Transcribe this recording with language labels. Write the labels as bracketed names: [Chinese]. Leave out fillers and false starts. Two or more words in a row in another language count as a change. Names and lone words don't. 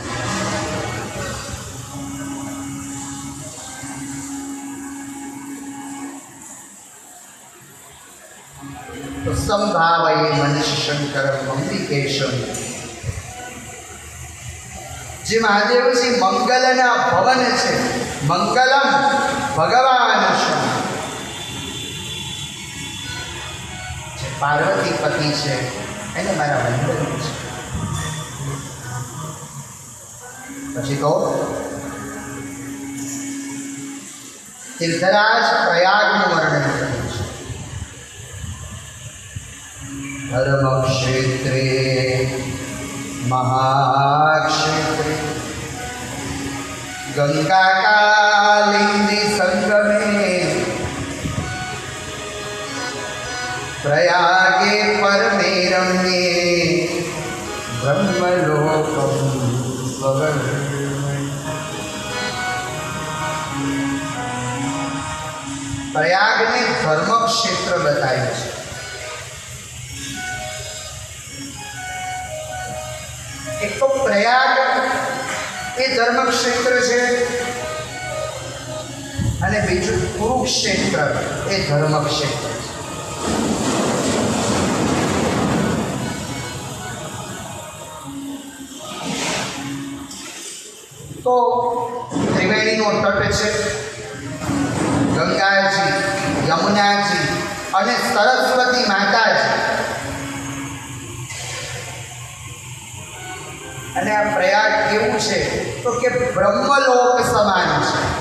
[Gujarati] તો [Sanskrit] સંભાવયે મનુષ્ય શંકર અંબિકેશમ, [Gujarati] જે મહાદેવજી મંગલના ભવન છે, મંગલમ ભગવાન છે, જે પાર્વતીપતિ છે એને મારા વંદન છે। પછી તો તીર્થરાજ પ્રયાગનું વર્ણન કર્યું છે। [Sanskrit] धर्मक्षेत्रे महाक्षेत्रे गंगा कालिंदी संगमे, प्रयागे परमे रम्ये ब्रह्मलोकम स्ववर्णमय। [Hindi] प्रयाग ने धर्म क्षेत्र बताया है। एक तो प्रयाग ये धर्म क्षेत्र है [Gujarati] અને બીજું કુરુક્ષેત્ર એ ધર્મ ક્ષેત્ર છે। તો ત્રિવેણીનો તટ છે, ગંગાજી, યમુનાજી અને સરસ્વતી માતાજી, અને આ પ્રયાગ કેવું છે તો કે બ્રહ્મલોક સમાન છે।